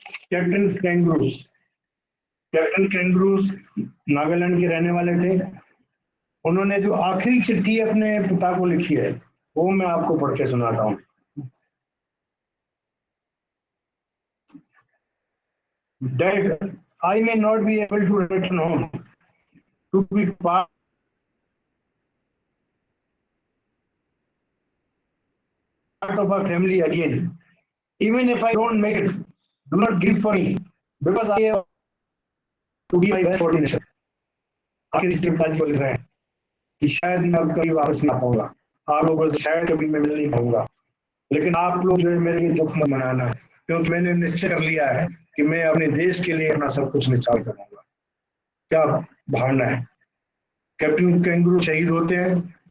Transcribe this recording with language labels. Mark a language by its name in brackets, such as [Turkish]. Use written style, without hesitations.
[Hindi] Captain kangaroos, captain kangaroos Nagaland के रहने वाले थे। उन्होंने जो आखिरी चिट्ठी अपने पिता को लिखी है वो मैं आपको पढ़ के सुनाता हूँ। [English] Dad, I may not be able to return home to be part of our family again. Even if I don't make it, do not grieve for me because I have to be my best coordination. [Hindi] आखिर पिताजी बोल रहे हैं कि शायद मैं अब कभी वापस ना पाऊंगा, आप लोगों से शायद कभी मैं मिल नहीं पाऊंगा, लेकिन आप लोग जो है मेरे लिए दुख मत मनाना, क्योंकि मैंने निश्चय कर लिया है कि मैं अपने देश के लिए अपना सब कुछ निछावर करूंगा। क्या भावना है। कैप्टन कैंगरू शहीद होते हैं।